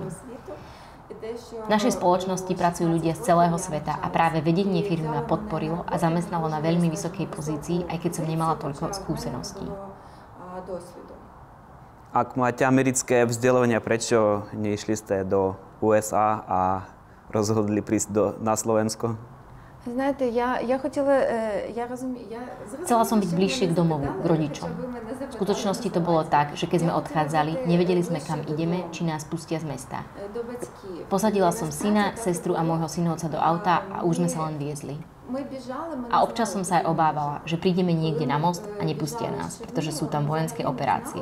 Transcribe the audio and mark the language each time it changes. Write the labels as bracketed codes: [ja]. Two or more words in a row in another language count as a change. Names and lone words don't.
[sk] V našej spoločnosti pracujú ľudia z celého sveta a práve vedenie firmy ma podporilo a zamestnalo na veľmi vysokej pozícii, aj keď som nemala toľko skúseností. Ak máte americké vzdelanie, prečo nešli ste do USA a rozhodli prísť na Slovensko? [uk] Знаєте, я хотіла, [sk] Chcela som byť bližšie k domovu, k rodičom. V skutočnosti to bolo tak, že keď sme odchádzali, nevedeli sme, kam ideme, či nás pustia z mesta. Posadila som syna, sestru a môjho synovca do auta a už sme sa len viezli. A občas som sa aj obávala, že prídeme niekde na most a nepustia nás, pretože sú tam vojenské operácie.